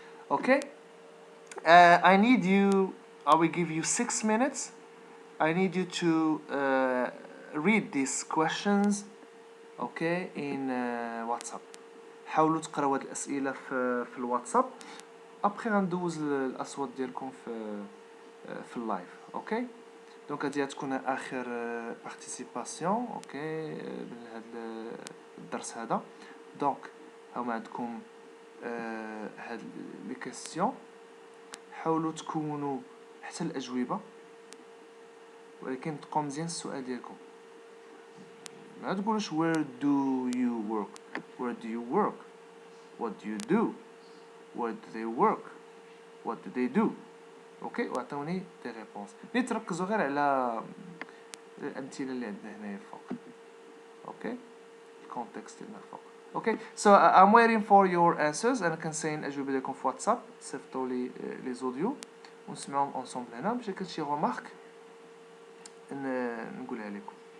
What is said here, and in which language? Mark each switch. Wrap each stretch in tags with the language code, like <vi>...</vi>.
<en>Okay? I will give you 6 minutes. I need you to read these questions, okay, in WhatsApp.</en> <ar>حاولوا تقراو هاد الأسئلة في الواتساب. أبخي غندوز الأصوات ديالكم في اللايف، اوكي؟ دونك هادي غتكون آخر بارتيسيباسيون، اوكي، من هاد الدرس هذا. دونك هاهما عندكم هاد لي كيسيون. حاولوا تكونوا حتى الأجوبة، ولكن تقوا مزيان السؤال ديالكم. ما تقولوش</ar> <en>where do you work. Where do you work? What do you do? Where do they work? What do they do?</en> <ar>اوكي، وعطوني دي ريبونس. تركزوا غير على الأمثلة اللي عندنا هنايا فوق، اوكي، الكونتكست ديالنا فوق.</ar> <en>Okay, so I'm waiting for your answers.</en> <ar>انا كنساين الأجوبة ديالكم في واتساب. صيفطوا لي لي زوديو ونسمعهم اونصومبل هنا باش كان شي رومارك نقولها لكم.</ar>